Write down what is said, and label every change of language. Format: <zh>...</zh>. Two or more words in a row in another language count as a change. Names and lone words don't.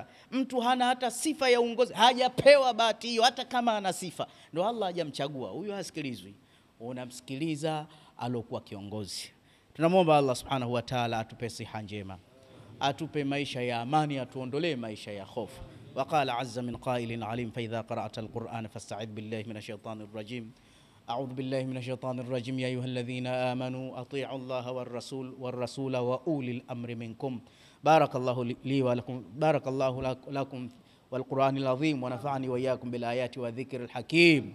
<sw>Mtu hana hata sifa ya uongozi, hajapewa bahati hiyo, hata kama ana sifa ndo Allah hajamchagua, huyu hasikilizwi. Unamsikiliza alokuwa kiongozi. Tunamwomba Allah</sw> <ar>سبحانه وتعالى</ar> <sw>atupe siha njema, atupe maisha ya amani, atuondolee maisha ya hofu.</sw> <ar>وقال عز من قائل عليم فإذا قرأت القرآن فاستعذ بالله من الشيطان الرجيم. أعوذ بالله من الشيطان الرجيم. يا أيها الذين آمنوا أطيعوا الله والرسول وأولي الأمر منكم. بارك الله لي ولكم، بارك الله لكم والقرآن العظيم، ونفعني وإياكم بالآيات والذكر الحكيم.</ar>